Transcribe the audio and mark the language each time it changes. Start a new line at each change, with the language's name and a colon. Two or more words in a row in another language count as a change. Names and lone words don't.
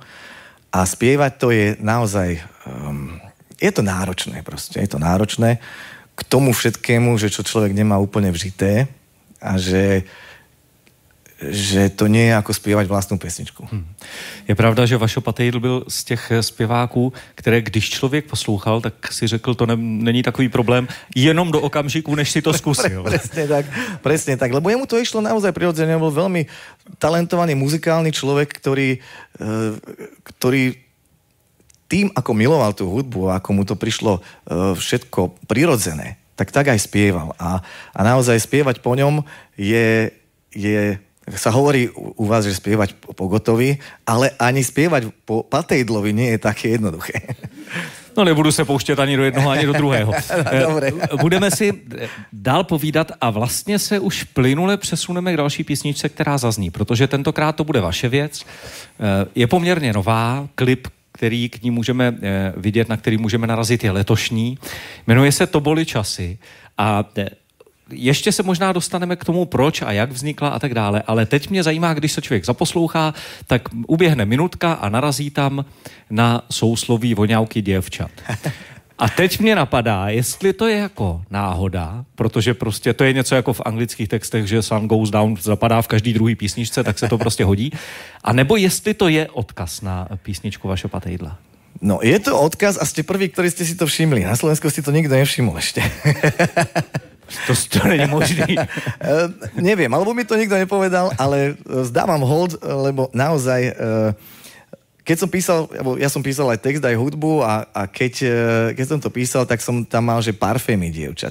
Slovak: A spievať to je naozaj, je to náročné proste, je to náročné k tomu všetkému, že čo človek nemá úplne vžité a že to nie je ako spievať vlastnú pesničku.
Czech: Je pravda, že Vašo Patejdl byl z těch zpěváků, které když člověk poslouchal, tak si řekl, to není takový problém, jenom do okamžiku, než si to zkusil.
Slovak: Presne tak, lebo jemu to išlo naozaj prirodzene, bol veľmi talentovaný muzikálny človek, ktorý tým, ako miloval tú hudbu a ako mu to prišlo všetko prirodzené, tak aj spieval. A naozaj spievať po ňom je sa hovorí u vás, že spievať po Gottovi, ale ani spievať po Patejdlovi nie je také jednoduché.
Czech: No nebudu se pouštět ani do jednoho, ani do druhého. Budeme si dál povídat a vlastně se už plynule přesuneme k další písničce, která zazní, protože tentokrát to bude vaše věc. Je poměrně nová, klip který k ní můžeme vidět, na který můžeme narazit, je letošní. Jmenuje se To boli časy a ještě se možná dostaneme k tomu, proč a jak vznikla a tak dále, ale teď mě zajímá, když se člověk zaposlouchá, tak uběhne minutka a narazí tam na sousloví voňavky děvčat. A teď mě napadá, jestli to je jako náhoda, protože prostě to je něco jako v anglických textech, že
English: sun goes down
Czech: zapadá v každý druhý písničce, tak se to prostě hodí. A nebo jestli to je odkaz na písničku Vašo Patejdla.
Slovak: No, je to odkaz a ste prví, ktorí ste si to všimli. Na Slovensku si to nikto nevšimol ešte.
Czech: To není možný.
Slovak: Neviem, alebo mi to nikto nepovedal, ale zdávam hold, lebo naozaj, keď som písal, ja som písal aj text, aj hudbu a keď som to písal, tak som tam mal, že parfémy dievčat.